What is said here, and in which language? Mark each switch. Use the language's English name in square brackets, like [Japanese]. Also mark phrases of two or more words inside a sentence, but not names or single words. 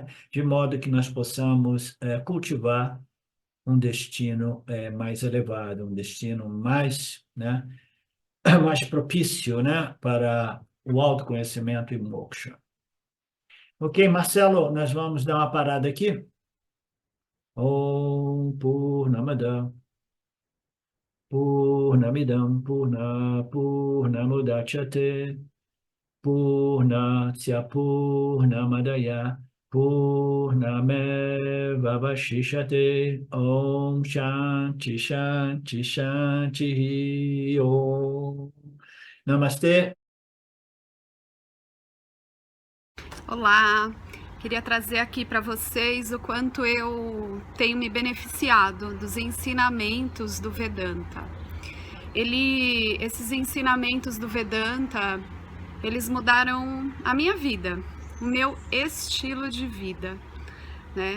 [Portuguese] De modo que nós possamos cultivar um destino mais elevado, um destino mais, né, mais propício, né, para o autoconhecimento e moksha. Ok, Marcelo, nós vamos dar uma parada aqui. [Sanskrit] ॐ पूर्णमदः पूर्णमिदं पूर्णमुदच्यते पूर्णस्य पूर्णमादाय पूर्णमेव अवशिष्यते. ॐ शान्ति शान्ति शान्ति ॐ. [Portuguese] Namastê. Olá, queria trazer aqui para vocês o quanto eu tenho me beneficiado dos ensinamentos do Vedanta. Esses ensinamentos do Vedanta, eles mudaram a minha vida, o meu estilo de vida, né?